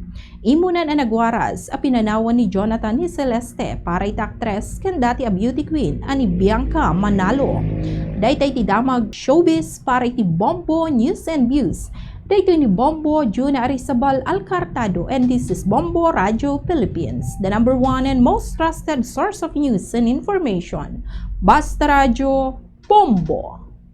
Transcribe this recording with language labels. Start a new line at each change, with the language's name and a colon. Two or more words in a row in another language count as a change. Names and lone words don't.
Iloko: Imunan ang nagwaras a pinanawan ni Jonathan ni Celeste para iti actress ken dati a
English: beauty queen
Iloko: ani Bianca Manalo. Daytay ti damag showbiz para iti Bombo News and Views. Dito ni Bombo Juna Arizabal Alcartado,
English: and this is Bombo Radio Philippines, the #1 and most trusted source of news and information. Basta Radio Bombo!